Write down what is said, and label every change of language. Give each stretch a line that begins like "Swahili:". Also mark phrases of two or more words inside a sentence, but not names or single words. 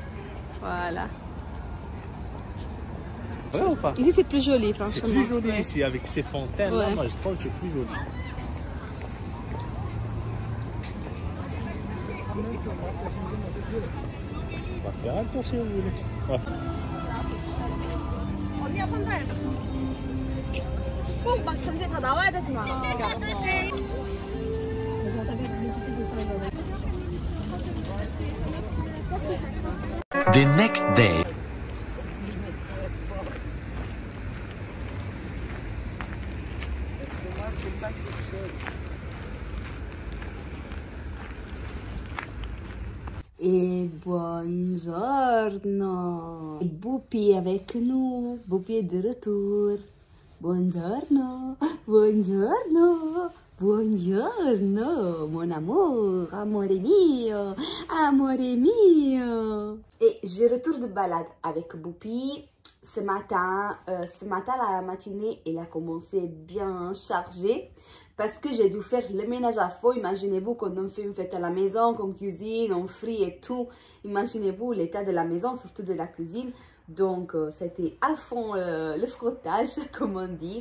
French: Voilà. Vrai ou pas? Ici, c'est plus joli, franchement. C'est plus joli ici avec ces fontaines. Ouais. Là, moi, je trouve que c'est plus joli. va faire un tour si vous voulez.
Korean: 언니가 판단해. 꼭 막 잠시 다 나와야 되진 않아.
English: The next day.
French: Et buongiorno. Boupi avec nous. Boupi est de retour.
Italian: Buongiorno. Buongiorno. Buongiorno,
French: mon amour,
Italian: amore mio, amore mio.
French: Et je retourne de balade avec Boupi. Ce matin, la matinée, elle a commencé bien chargée parce que j'ai dû faire le ménage à fond. Imaginez-vous quand on fait une fête à la maison, qu'on cuisine, on frit et tout. Imaginez-vous l'état de la maison, surtout de la cuisine. Donc, c'était à fond le frottage, comme on dit.